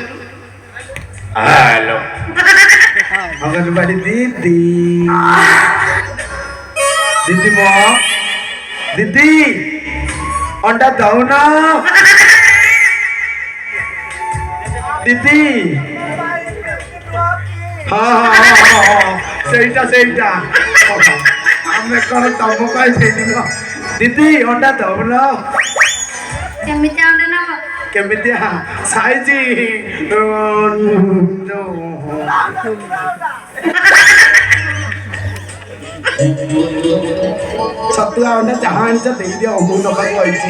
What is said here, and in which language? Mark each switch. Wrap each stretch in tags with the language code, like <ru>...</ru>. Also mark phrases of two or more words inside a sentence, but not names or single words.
<hi>हेलो अंगनवाड़ी दीदी दीदी मो दीदी अंडा दो ना दीदी हाँ हाँ</hi> <or>ସେଇଟା ସେଇଟା ଆମେ କଣ ତମ ପାଇଁ ଦେଇଦିନ ଦିଦି ଅଣ୍ଡା ଦଉନ କେମିତି ଅଣ୍ଡା ନବ? କେମିତିଆ ସାଇଜ ଛତୁଆ ଅଣ୍ଡା ଯାହା ଆଣିଛ ଦେଇଦିଅ ମୁଁ ନବାକୁ କହିଛି</or>